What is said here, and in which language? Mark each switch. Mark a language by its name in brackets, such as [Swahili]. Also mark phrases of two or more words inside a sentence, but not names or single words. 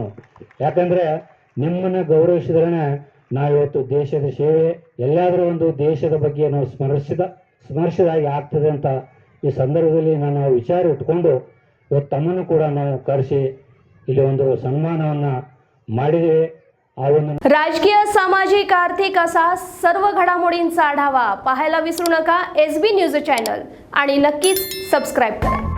[Kannada] ಯಾಕಂದರೆ ನಿಮ್ಮನ್ನು ಗೌರವಿಸಿದ್ರೆ ನಾವಿವತ್ತು ದೇಶದ ಸೇವೆ ಎಲ್ಲಾದರೂ ಒಂದು ದೇಶದ ಬಗ್ಗೆ ನಾವು ಸ್ಮರಿಸಿದಾಗಿ ಆಗ್ತದೆ ಅಂತ ಈ ಸಂದರ್ಭದಲ್ಲಿ ನಾನು ವಿಚಾರ ಇಟ್ಕೊಂಡು ಇವತ್ತು ತಮ್ಮನ್ನು ಕೂಡ ನಾವು ಕರೆಸಿ ಇಲ್ಲಿ ಒಂದು ಸನ್ಮಾನವನ್ನು ಮಾಡಿದ್ದೇವೆ। [Marathi] आव्हानं राजकीय, सामाजिक, आर्थिक असा सर्व घडामोडींचा आढावा पाहायला विसरू नका SB न्यूज चॅनल आणि नक्कीच सबस्क्राईब करा.